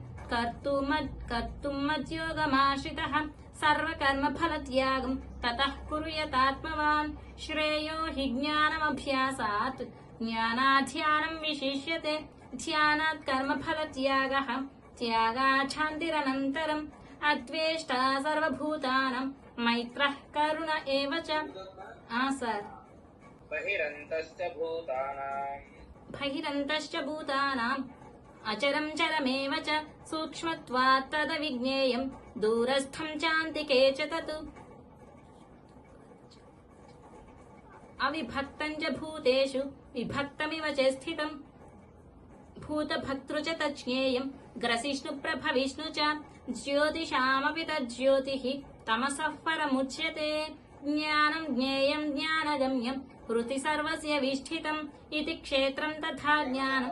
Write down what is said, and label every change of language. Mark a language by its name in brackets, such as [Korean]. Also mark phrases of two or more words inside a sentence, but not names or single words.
[Sanskrit] कर्तुं मद्योगमाश्रितः सर्वकर्मफलत्यागं ततः कुरु यतात्मवान् श्रेयो हि ज्ञानमभ्यासात् ज्ञानाध्यानं विशिष्यते ध्यानात् कर्मफलत्यागः त्यागात् शान्तिरनन्तरम् अद्वेष्टा सर्वभूतानां मैत्रः करुण एव च आसर् बहिरन्तश्च भूतानां అచరం చరమేవ చ సూక్ష్మత్వాత్ తదవిజ్ఞేయం దూరస్థం చాంతికే చ తత్ అవిభక్తం చ భూతేషు విభక్తమివ చ స్థితం భూతభక్తృ చ తజ్ఞేయం గ్రసిష్ణు ప్రభవిష్ణు చ జ్యోతిషామపి తజ్జ్యోతిః తమసః పరముచ్యతే జ్ఞానం జ్ఞేయం జ్ఞానగమ్యం హృతి సర్వస్య విష్ఠితం ఇది క్షేత్రం తథా జ్ఞానం.